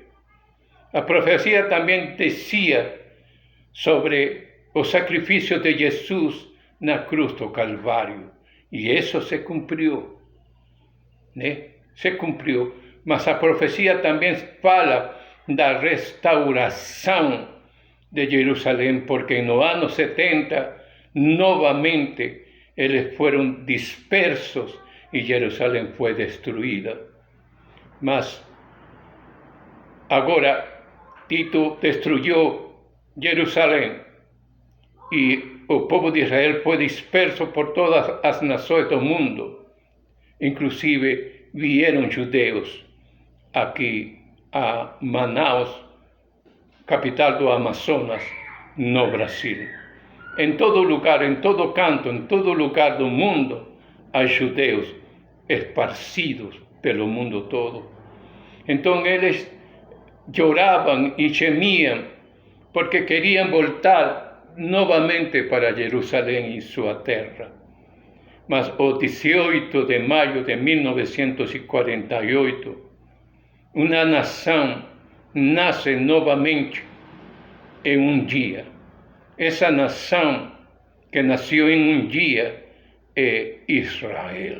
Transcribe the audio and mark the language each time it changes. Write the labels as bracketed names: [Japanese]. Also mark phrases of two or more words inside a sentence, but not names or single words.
[Portuguese] A profecía também dizia sobre o sacrifício de Jesus na cruz do Calvário, e isso se cumpriu, né? Se cumpriu, mas a profecía também fala da restauração de Jerusalém, porque no ano 70, novamente, eles foram dispersos [Spanish] y Jerusalén fue destruida. Mas ahora Tito destruyó Jerusalén y el pueblo de Israel fue disperso por todas las naciones del mundo. Inclusive vieron judeos aquí a Manaus, [Portuguese] capital do Amazonas, no Brasil. [Spanish] En todo lugar, en todo canto, en todo lugar del mundo, hay judeos esparcidos [Portuguese] pelo mundo todo. [Spanish] Entonces eles lloraban y gemían porque querían [Portuguese] voltar novamente para [Spanish] Jerusalén y su tierra. [Portuguese] Mas o [Spanish] 18 de mayo de 1948, una nación nace novamente en un día. Esa nación que nació en un día es Israel.